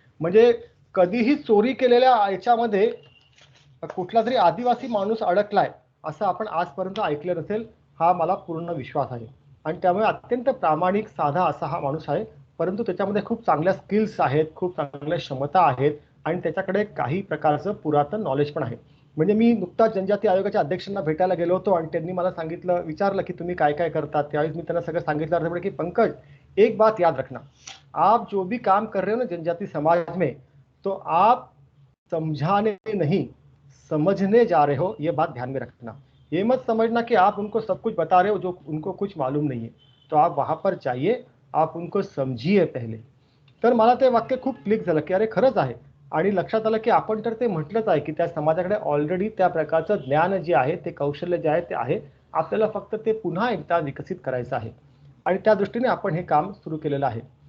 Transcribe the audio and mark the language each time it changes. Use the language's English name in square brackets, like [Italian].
[Marathi] म्हणजे कधीही चोरी केलेल्या याच्यामध्ये कुठला तरी आदिवासी माणूस अडकलाय असं आपण आजपर्यंत ऐकलं नसेल, हा मला पूर्ण विश्वास आहे. आणि त्यामुळे अत्यंत प्रामाणिक साधा असा हा माणूस आहे, परंतु त्याच्यामध्ये खूप चांगल्या स्किल्स आहेत, खूप चांगल्या क्षमता आहेत आणि त्याच्याकडे काही प्रकारचं पुरातन नॉलेज पण आहे. म्हणजे मी नुकताच जनजाती आयोगाच्या अध्यक्षांना भेटायला गेलो होतो आणि त्यांनी मला विचारलं की तुम्ही काय काय करतात. त्यावेळेस मी त्यांना सगळं सांगितलं की [Hindi] पंकज, एक बात याद रखना, आप जो भी काम कर रहे हो ना जनजाति समाज में, तो आप समझाने नहीं समझने जा रहे हो, ये बात ध्यान में रखना. ये मत समझना कि आप उनको सब कुछ बता रहे हो जो उनको कुछ मालूम नहीं है. तो आप वहां पर जाइए, आप उनको समझिए पहिले. [Marathi] तर मला ते वाक्य खूप क्लिक झालं की अरे खरंच आहे. आणि लक्षात आलं की आपण तर ते म्हटलंच आहे की त्या समाजाकडे ऑलरेडी त्या प्रकारचं ज्ञान जे आहे ते कौशल्य जे आहे ते आहे. आपल्याला फक्त ते पुन्हा एकदा विकसित करायचं आहे आणि त्या दृष्टीने आपण हे काम सुरू केलेलं आहे.